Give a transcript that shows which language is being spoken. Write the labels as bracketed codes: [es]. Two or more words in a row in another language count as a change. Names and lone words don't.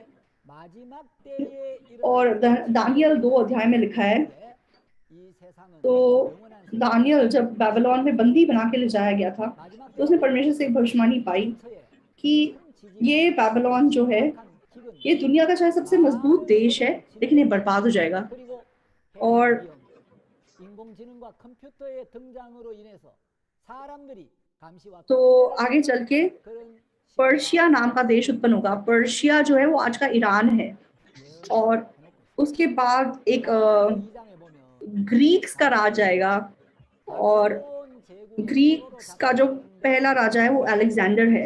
[hi] और दानियल 2 अध्याय में लिखा है, तो दानियल जब बाबिलोन में बंदी बना के ले जाया गया था तो उसने परमेश्वर से एक भविष्यवाणी पाई कि ये बाबिलोन जो है ये दुनिया का चाहे सबसे मजबूत देश है लेकिन ये बर्बाद हो जाएगा। और [ko] 인공지능과 컴퓨터의 등장으로 인해서 사람들이 감시와 [hi] तो आगे चल के [ko] 그런 [hi] पर्शिया नाम का देश उत्पन्न होगा। पर्शिया जो है वो आज का ईरान है और उसके बाद एक ग्रीक्स का राज आएगा और ग्रीक्स का जो पहला राजा है वो अलेक्जेंडर है।